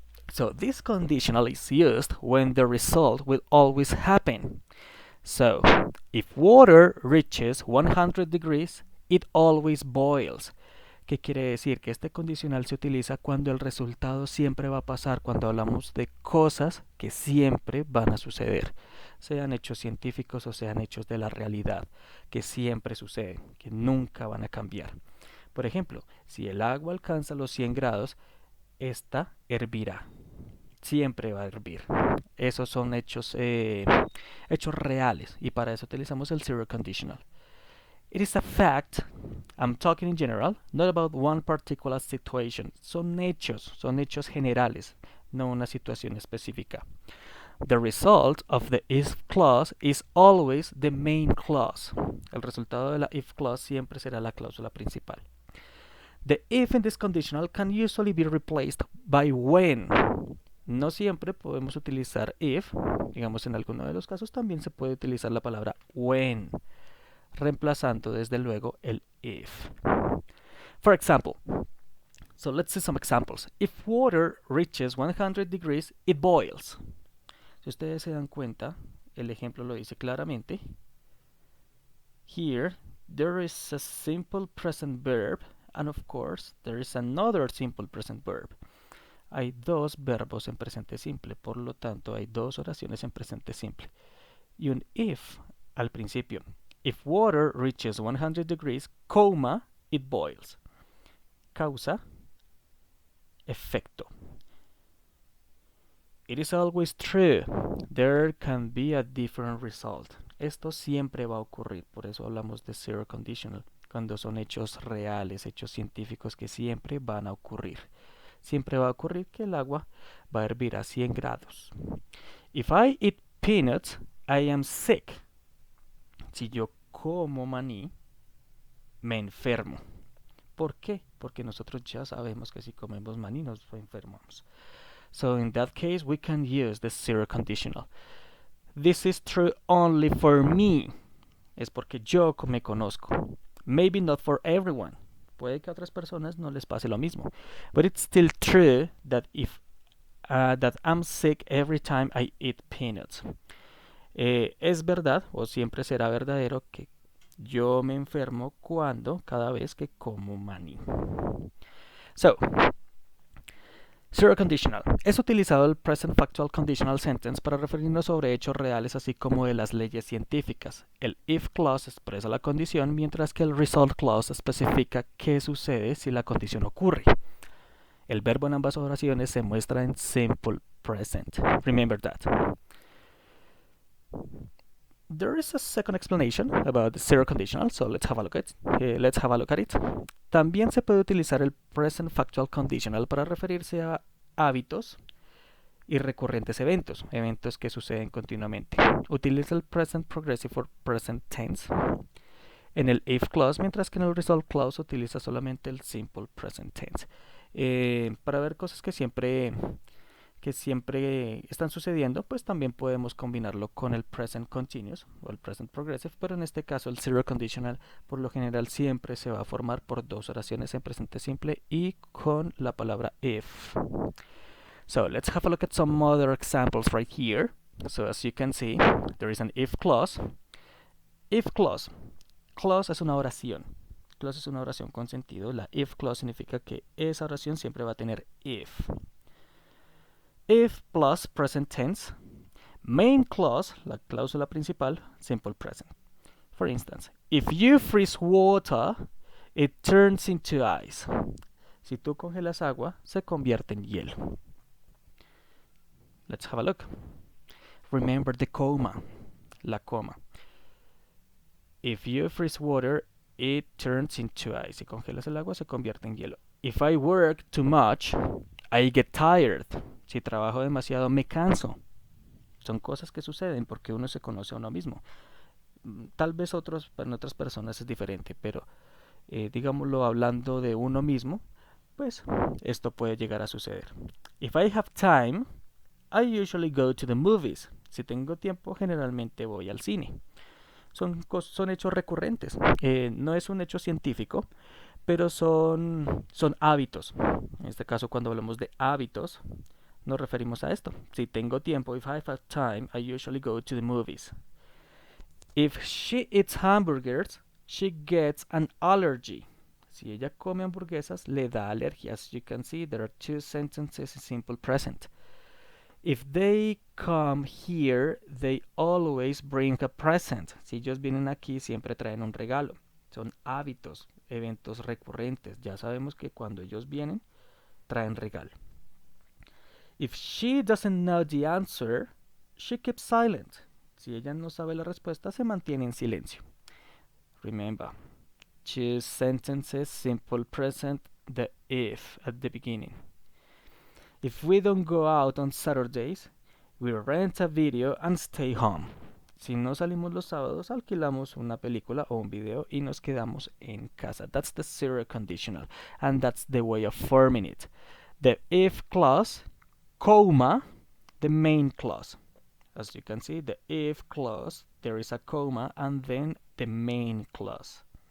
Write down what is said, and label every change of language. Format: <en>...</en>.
<en>So this conditional is used when the result will always happen. So, if water reaches 100 degrees, it always boils.</en> <es>¿Qué quiere decir? Que este condicional se utiliza cuando el resultado siempre va a pasar, cuando hablamos de cosas que siempre van a suceder, sean hechos científicos o sean hechos de la realidad, que siempre suceden, que nunca van a cambiar. Por ejemplo, si el agua alcanza los 100 grados, esta hervirá. Siempre va a hervir. Esos son hechos reales y para eso utilizamos el zero conditional.</es> <en>It is a fact, I'm talking in general, not about one particular situation.</en> <es>Son hechos generales, no una situación específica.</es> <en>The result of the if clause is always the main clause.</en> <es>El resultado de la if clause siempre será la cláusula principal.</es> <en>The if in this conditional can usually be replaced by when.</en> <es>No siempre podemos utilizar if, digamos en alguno de los casos también se puede utilizar la palabra when, reemplazando desde luego el if.</es> <en>For example, so let's see some examples. If water reaches 100 degrees, it boils.</en> <es>Si ustedes se dan cuenta, el ejemplo lo dice claramente.</es> <en>Here, there is a simple present verb, and of course, there is another simple present verb.</en> <es>Hay dos verbos en presente simple, por lo tanto hay dos oraciones en presente simple. Y un if al principio.</es> <en>If water reaches 100 degrees, coma, it boils.</en> <es>Causa, efecto.</es> <en>It is always true. There can be a different result.</en> <es>Esto siempre va a ocurrir, por eso hablamos de zero conditional, cuando son hechos reales, hechos científicos que siempre van a ocurrir. Siempre va a ocurrir que el agua va a hervir a 100 grados.</es> <en>If I eat peanuts, I am sick.</en> <es>Si yo como maní, me enfermo. ¿Por qué? Porque nosotros ya sabemos que si comemos maní nos enfermamos.</es> <en>So in that case, we can use the zero conditional. This is true only for me.</en> <es>Es porque yo me conozco.</es> <en>Maybe not for everyone.</en> <es>Puede que a otras personas no les pase lo mismo.</es> <en>But it's still true that that I'm sick every time I eat peanuts.</en> <es>Es verdad, o siempre será verdadero, que yo me enfermo cada vez que como maní.</es> <en>So, zero conditional.</en> <es>Es utilizado el present factual conditional sentence para referirnos sobre hechos reales así como de las leyes científicas. El if clause expresa la condición, mientras que el result clause especifica qué sucede si la condición ocurre. El verbo en ambas oraciones se muestra en simple present.</es> <en>Remember that. There is a second explanation about the zero conditional, so let's have a look at it.</en> <es>También se puede utilizar el present factual conditional para referirse a hábitos y recurrentes eventos que suceden continuamente. Utiliza el present progressive for present tense en el if clause, mientras que en el result clause utiliza solamente el simple present tense. Para ver cosas que que siempre están sucediendo, pues también podemos combinarlo con el present continuous o el present progressive, pero en este caso el zero conditional por lo general siempre se va a formar por dos oraciones en presente simple y con la palabra if.</es> <en>So let's have a look at some other examples right here. So as you can see, there is an if clause.</en> <es>If clause. Clause es una oración. Clause es una oración con sentido. La if clause significa que esa oración siempre va a tener if.</es> <en>If plus present tense. Main clause,</en> <es>la cláusula principal,</es> <en>simple present. For instance, if you freeze water, it turns into ice.</en> <es>Si tú congelas agua, se convierte en hielo.</es> <en>Let's have a look. Remember the comma,</en> <es>la coma.</es> <en>If you freeze water, it turns into ice.</en> <es>Si congelas el agua, se convierte en hielo.</es> <en>If I work too much, I get tired.</en> <es>Si trabajo demasiado, me canso. Son cosas que suceden porque uno se conoce a uno mismo. Tal vez para otras personas es diferente, pero digámoslo hablando de uno mismo, pues esto puede llegar a suceder.</es> <en>If I have time, I usually go to the movies.</en> <es>Si tengo tiempo, generalmente voy al cine. Son hechos recurrentes. No es un hecho científico, pero son hábitos. En este caso, cuando hablamos de hábitos, nos referimos a esto. Si tengo tiempo,</es> <en>if I have time, I usually go to the movies. If she eats hamburgers, she gets an allergy.</en> <es>Si ella come hamburguesas, le da alergia.</es> <en>As you can see, there are two sentences in simple present. If they come here, they always bring a present.</en> <es>Si ellos vienen aquí, siempre traen un regalo. Son hábitos, eventos recurrentes. Ya sabemos que cuando ellos vienen, traen regalo.</es> <en>If she doesn't know the answer, she keeps silent.</en> <es>Si ella no sabe la respuesta, se mantiene en silencio.</es> <en>Remember, choose sentences, simple present, the if at the beginning. If we don't go out on Saturdays, we rent a video and stay home.</en> <es>Si no salimos los sábados, alquilamos una película o un video y nos quedamos en casa.</es> <en>That's the zero conditional, and that's the way of forming it. The if clause, comma, the main clause. As you can see, the if clause, there is a comma, and then the main clause.</en>